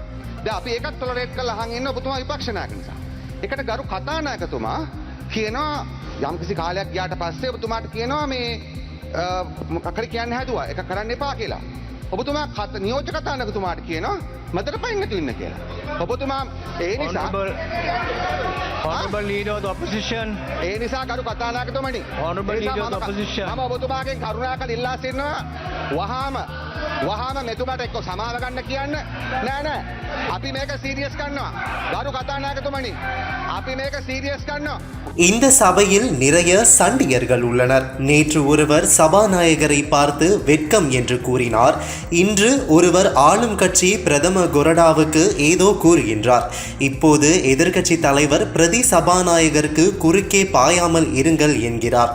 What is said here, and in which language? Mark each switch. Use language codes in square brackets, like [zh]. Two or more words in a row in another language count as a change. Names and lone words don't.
[si] දැන් අපි ඒකත් ටොලරේට් කරලා අහන් ඉන්න ඔබතුමා විපක්ෂ නායක නිසා. ඒකට ගරු කතානායකතුමා කියනවා යම්කිසි කාලයක් ගියාට පස්සේ ඔබතුමාට කියනවා මේ මොකක්ද කියන්න හැදුවා ඒක කරන්න එපා කියලා. ඔබතුමා නියෝජ්‍ය කතානායකතුමාට කියනවා මැදට පයින් නැතු ඉන්න කියලා. ඔබතුමා ඒ නිසා [en] honorable leader of the opposition, [si] ඒ නිසා ගරු කතානායකතුමනි, [en] honorable leader of the opposition, [si] මම ඔබතුමාගෙන් කරුණාකර ඉල්ලා සිටිනවා වහාම මෙතුමාට එක්ක සමාව ගන්න කියන්න. නෑ අපි මේක සීරියස් කරනවා. ගරු කතානායකතුමනි, අපි මේක සීරියஸ் කරනවා. [ta] இந்த சபையில் நிறைய சண்டியர்கள் உள்ளனர். நேற்று ஒருவர் சபாநாயகரை பார்த்து வெட்கம் என்று கூறினார். இன்று ஒருவர் ஆளும் கட்சி பிரதம கொறடாவுக்கு ஏதோ கூறுகின்றார். இப்போது எதிர்க்கட்சி தலைவர் பிரதி சபாநாயகருக்கு குறுக்கே பாயாமல் இருங்கள் என்கிறார்.